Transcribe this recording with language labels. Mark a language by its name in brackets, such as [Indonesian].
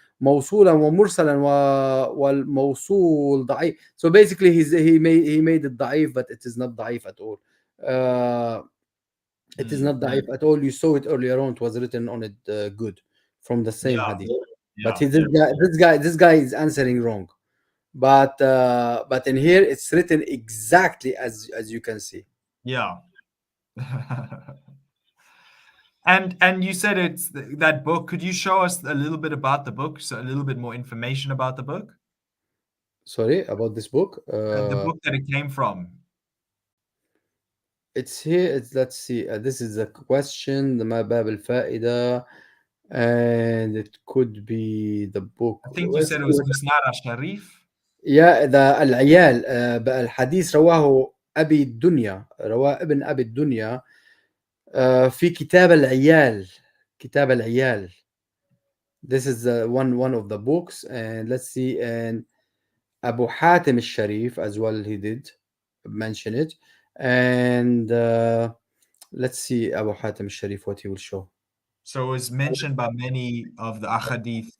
[Arabic] موصولا ومرسلا والموصول ضعيف. [English] So basically he made it ضعيف, but it is not ضعيف at all. It is not da'if at all. You saw it earlier on. It was written on it good from the same Yeah. hadith. But Yeah. this guy is answering wrong. But in here it's written exactly as you can see. Yeah. And you said it's that book. Could you show us a little bit about the book? So a little bit more information about the book? Sorry about this book. The book that it came from. It's here. Let's see. This is a question. The [Arabic] ما باب الفائدة, [English] and it could be the book. I think you said it was Musnad al-Sharif. [Arabic] يا ذا العيال بقى الحديث رواه أبي الدنيا, رواه ابن أبي الدنيا في كتاب العيال. كتاب العيال. [English] This is one of the books, and let's see, and Abu Hatim al-Sharif as well, he did mention it, and let's see Abu Hatim al-Sharif what he will show. So it was mentioned by many of the ahadith